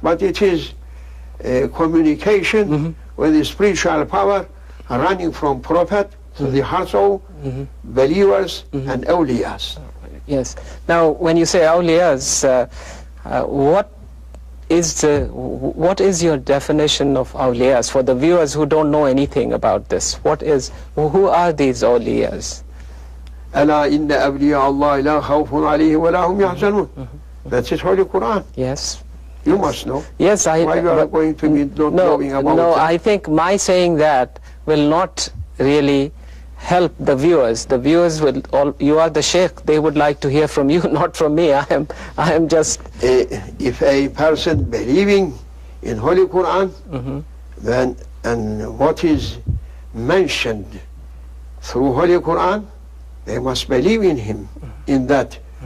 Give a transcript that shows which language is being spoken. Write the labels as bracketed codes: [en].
[en] But it is communication with the spiritual power running from Prophet to the hearts of believers and awliyas. Yes. Now when you say awliyas, what is your definition of awliyas for the viewers who don't know anything about this? Who are these awliyas? [ar] ألا إن أولياء الله لا خوف عليهم ولا هم يحزنون. [en] That's it, Holy Quran. Yes. You must know. Yes, Why you are going to be not knowing about it? No, I think my saying that will not really help the viewers. The viewers will you are the Shaykh, they would like to hear from you, not from me. I am just... If a person believing in Holy Quran, then, and what is mentioned through Holy Quran, they must believe in him, in that.